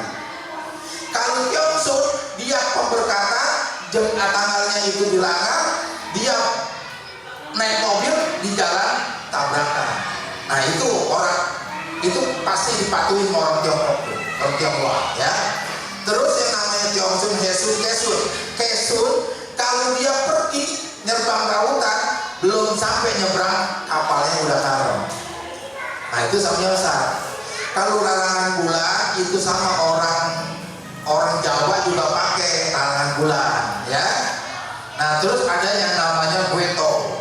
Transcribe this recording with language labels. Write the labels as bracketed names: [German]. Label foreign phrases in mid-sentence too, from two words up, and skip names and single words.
[Indonesian] Kalau tiongsun, dia pemberkatan, tanggalnya itu dilanggar, dia naik mobil di jalan tabrakan. Nah itu orang, itu pasti dipatuhi orang Tiongkok tuh, orang Tionghoa ya. Terus yang namanya tiongsun, hesun, kesun. Kesun, kalau dia pergi nyerbang lautan, belum sampai nyebrang, kapalnya udah karam. Nah itu samyosat. Kalau larangan bulan itu sama orang Jawa juga pakai larangan bulan, ya. Nah terus ada yang namanya guetau.